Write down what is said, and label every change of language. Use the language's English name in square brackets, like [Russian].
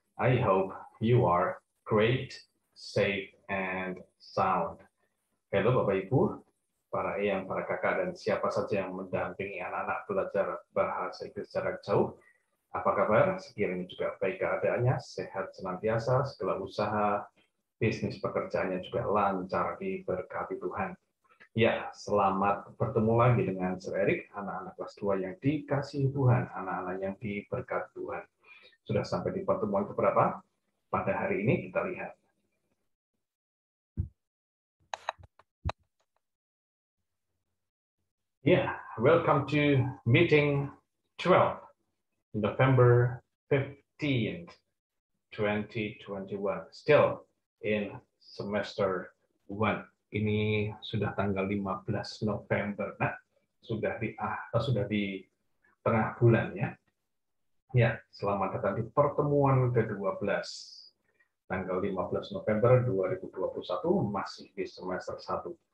[English] I hope you are great, safe, and sound. [Indonesian] Halo Bapak Ibu, para eyang, para kakak, dan siapa saja yang mendampingi anak-anak belajar bahasa Inggris jarak jauh. Apa kabar? Sekiranya juga baik keadaannya, sehat senantiasa, segala usaha, bisnis pekerjaannya juga lancar diberkati Tuhan. Ya, selamat bertemu lagi dengan Sir Erik, anak-anak kelas 2 yang dikasihi Tuhan, anak-anak yang diberkati Tuhan. Sudah sampai di pertemuan keberapa? Pada hari ini kita lihat. [English] Yeah, welcome to meeting 12, November 15th, 2021. Still in semester 1. [Indonesian] Ini sudah tanggal 15 November. Nah, sudah di tengah bulan ya. Ya, selamat datang di pertemuan ke-12. Tanggal 15 November 2021 masih di semester 1.